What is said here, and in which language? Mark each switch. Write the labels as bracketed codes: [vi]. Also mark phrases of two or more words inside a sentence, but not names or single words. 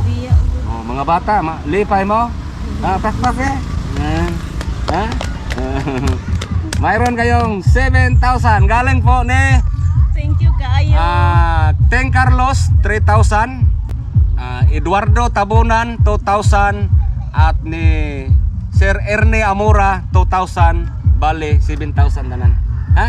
[ceb] Biya. Mga bata, lipay mo. Pakpak eh. Ha? [tl] Mayroon kayong 7,000 galing po ni [en] Thank you [ceb] kaayo. [tl] Teng Carlos 3,000, Eduardo Tabunan 2,000 at ni Sir Ernie Amora 2,000, bale 7,000 tanan. Ha?